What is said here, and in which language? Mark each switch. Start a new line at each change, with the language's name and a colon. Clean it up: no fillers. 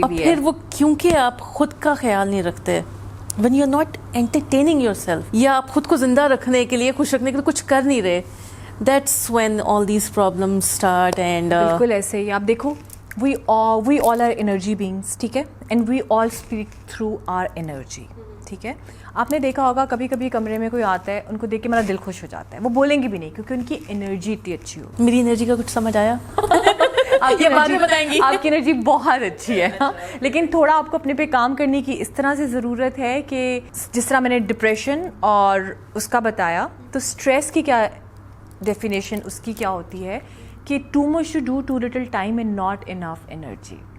Urdu: اور پھر وہ کیونکہ آپ خود کا خیال نہیں رکھتے,
English: when you are not entertaining yourself,
Urdu: یا آپ خود کو زندہ رکھنے کے لیے خوش رکھنے کے لیے کچھ کر نہیں رہے,
English: that's when all these problems start. And
Urdu: بالکل ایسے ہی آپ دیکھو,
English: we all are energy beings, ٹھیک ہے, and we all speak through our energy, ٹھیک ہے.
Urdu: آپ نے دیکھا ہوگا کبھی کبھی کمرے میں کوئی آتا ہے, ان کو دیکھ کے میرا دل خوش ہو جاتا ہے, وہ بولیں گے بھی نہیں کیونکہ ان کی انرجی اتنی اچھی ہو. میری انرجی کا کچھ سمجھ آیا؟ آپ کی انرجی بہت اچھی ہے, لیکن تھوڑا آپ کو اپنے پہ کام کرنے کی اس طرح سے ضرورت ہے کہ جس طرح میں نے ڈپریشن اور اس کا بتایا, تو اسٹریس کی کیا ڈیفینیشن اس کی کیا ہوتی ہے کہ
English: Too much to do too little time and not enough energy.